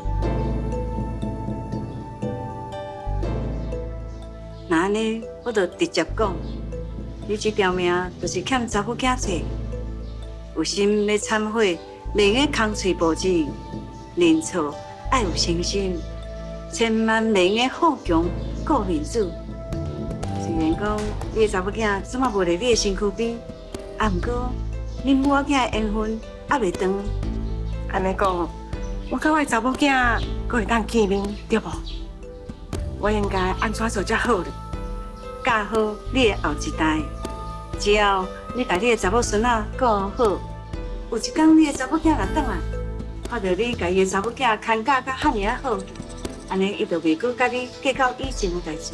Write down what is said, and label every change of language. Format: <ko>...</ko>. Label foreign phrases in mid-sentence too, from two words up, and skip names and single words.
<nan>那安尼，我就直接讲，你这条命就是欠查某囝债，有心要忏悔，袂用空嘴无舌，认错爱有诚心，千万袂用好强顾面子。虽然讲你的查某囝怎么无伫你的身躯边，啊，毋过恁母仔囝的缘分还袂断。安尼讲，我甲我的查某囝阁会当见面，对无？我应该安怎做才好呢？教好你的后一代，只要你把你的查某孙仔顾好，有一天你的查某囝来转来，看到你把伊的查某囝看教甲遐尔啊好，安尼伊就袂阁甲你计较以前的代志。</nan>